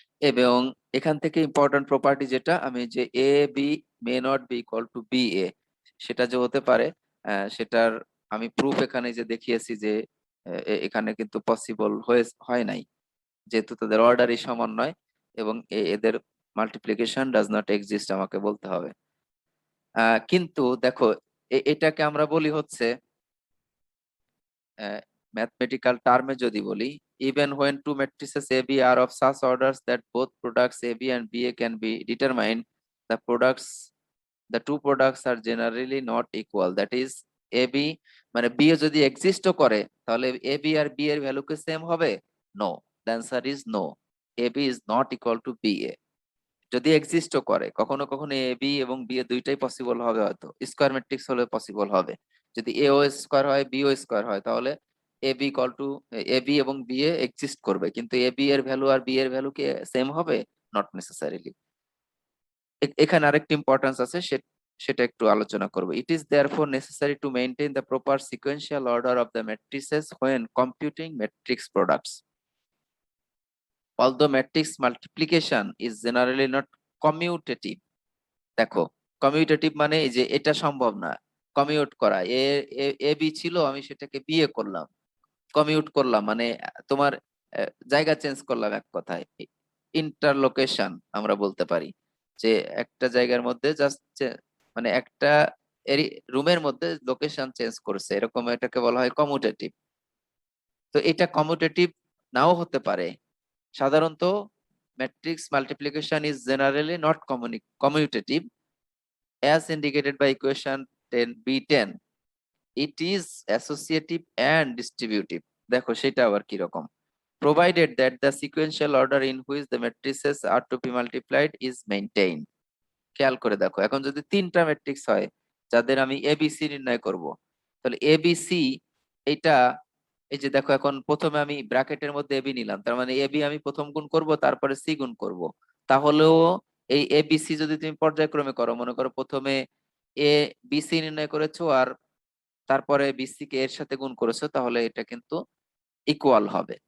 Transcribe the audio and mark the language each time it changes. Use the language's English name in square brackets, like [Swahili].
[Bangla] এবং এখান থেকে ইম্পর্টেন্ট প্রপার্টি যেটা, আমি যে A B [English] may not be equal to [Bangla] B A, সেটা যে হতে পারে সেটার আমি প্রুফ এখানে যে দেখিয়েছি যে এখানে কিন্তু পসিবল হয় নাই, যেহেতু তাদের অর্ডারই সমান নয় এবং এদের মাল্টিপ্লিকেশন [English] does not exist [Bangla] আমাকে বলতে হবে। কিন্তু দেখো এটাকে আমরা বলি হচ্ছে ম্যাথমেটিক্যাল টার্মে যদি বলি, [English] even when two matrices AB are of such orders that both products AB and BA can be determined, the products the two products are generally not equal, that is AB [Bangla] মানে BA যদি এক্সিস্টও করে তাহলে AB আর B এর value কি same হবে? [English] No, the answer is no, AB is not equal to BA। [Bangla] যদি এক্সিস্টও করে, কখনো কখনো এ বি এবং বি এ দুইটাই পসিবল হবে, হয়তো স্কোয়ার ম্যাট্রিক্স হলে পসিবল হবে। যদি এ ও স্কোয়ার হয় বি ও স্কোয়ার হয় তাহলে A B equal to A B এবং বি এ এক্সিস্ট করবে, কিন্তু এ বি এর ভ্যালু আর বি এর ভ্যালু কি সেম হবে? [English] Not necessarily. [Bangla] এখানে আরেকটি ইম্পর্টেন্স আছে, সেটা একটু আলোচনা করব। [English] It is therefore necessary to maintain the proper sequential order of the matrices when computing matrix products. Although matrix multiplication is generally not commutative, [Bangla] দেখো কমিউটেটিভ মানে এই যে এটা সম্ভব না, কমিউট করা, এ এ বি ছিল আমি সেটাকে বিয়ে করলাম, কমিউট করলাম মানে তোমার জায়গা চেঞ্জ করলাম, এক কথায় ইন্টারলোকেশন আমরা বলতে পারি, যে একটা জায়গার মধ্যে জাস্ট মানে একটা রুমের মধ্যে লোকেশন চেঞ্জ করছে, এরকম এটাকে বলা হয় কমিউটেটিভ। তো এটা কমিউটেটিভ নাও হতে পারে। [English] সাধারণত matrix multiplication is generally not commutative as indicated by equation 10b10, it is associative and distributive। [Bangla] দেখো সেটা আবার কি রকম, [English] provided that the sequential order in which the matrices are to be multiplied is maintained। [Bangla] খেয়াল করে দেখো, এখন যদি তিনটা ম্যাট্রিক্স হয় যাদের আমি এবিসি নির্ণয় করব, তাহলে এবিসি এটা এই যে দেখো, এখন প্রথমে আমি ব্র্যাকেটের মধ্যে এবি নিলাম, তার মানে এবি আমি প্রথম গুণ করব, তারপরে সি গুণ করব। তাহলেও এই এ বি সি যদি তুমি পর্যায়ক্রমে করো, মনে করো প্রথমে এ বি সি নির্ণয় করেছো আর তারপরে বিসি কে এর সাথে গুণ করেছো, তাহলে এটা কিন্তু ইকুয়াল হবে।